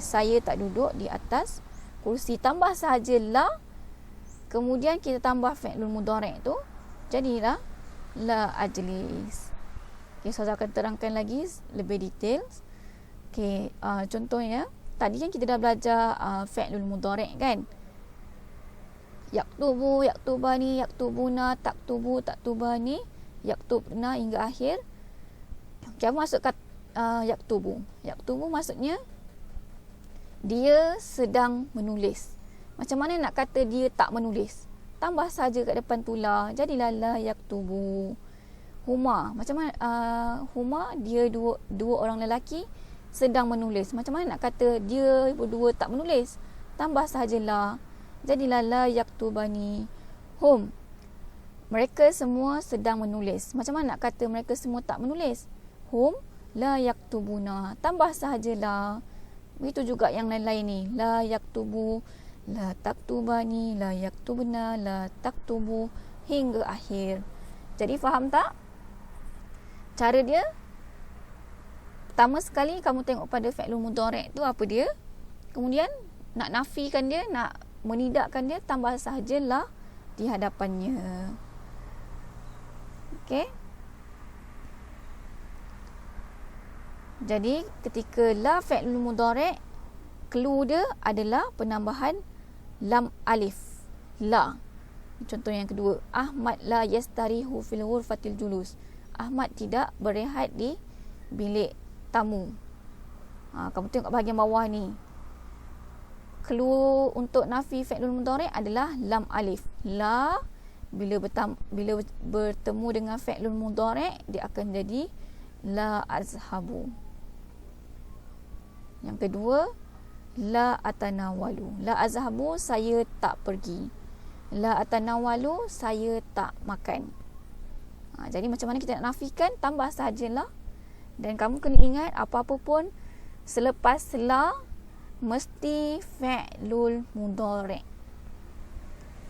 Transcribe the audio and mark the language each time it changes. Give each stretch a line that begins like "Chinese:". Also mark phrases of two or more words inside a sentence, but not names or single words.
Malay: Saya tak duduk di atas kursi. Tambah sahaja la, kemudian kita tambah
Arabic: فعل المضارع'
Malay: tu, jadilah
Arabic: لا أجلس.
Malay: Okay, saya akan terangkan lagi lebih detail. Okay, contohnya tadi kan kita dah belajar
Arabic: فعل المضارع'
Malay: kan.
Arabic: يكتب يكتبان يكتبون تكتب تكتبان يكتبن
Malay: hingga akhir. Okay, masuk kat yaktubu. Yaktubu maksudnya dia sedang menulis. Macam mana nak kata dia tak menulis? Tambah saja kat depan tu la, jadilah
Arabic: لا يكتب.
Malay: Huma, macam mana Huma, dia dua orang lelaki sedang menulis. Macam mana nak kata dia berdua tak menulis? Tambah sahaja la, jadilah
Arabic: لا يكتبان.
Malay: Hum, mereka semua sedang menulis. Macam mana nak kata mereka semua tak menulis?
Arabic: هم لا يكتبون.
Malay: Tambah sahaja la. Begitu juga yang lain-lain ni.
Arabic: لا يكتب لا تكتبان لا يكتبن لا تكتب
Malay: hingga akhir. Jadi faham tak? Cara dia, pertama sekali kamu tengok pada
Arabic: فعل المضارع'
Malay: tu apa dia. Kemudian nak nafikan dia, nak menidakkan dia, tambah sahaja la di hadapannya. Okey. Jadi ketika
Arabic: لا فعل المضارع',
Malay: clue dia adalah penambahan
Arabic: لام ألف,
Malay: la. Contoh yang kedua,
Arabic: أحمد لا يستريح في غرفة الجلوس.
Malay: Ahmad tidak berehat di bilik tamu. Kamu tengok bahagian bawah ni. Clue untuk
Arabic: نفي فعل المضارع'
Malay: adalah
Arabic: لام ألف.
Malay: La bila bertemu dengan
Arabic: فعل المضارع'
Malay: dia akan jadi
Arabic: لا أذهب.
Malay: Yang kedua,
Arabic: لا أتناول. لا أذهب,
Malay: saya tak pergi.
Arabic: لا أتناول,
Malay: saya tak makan. Jadi macam mana kita nak nafikan? Tambah sahajalah. Dan kamu kena ingat, apa-apa pun selepas la mesti
Arabic: فعل المضارع'.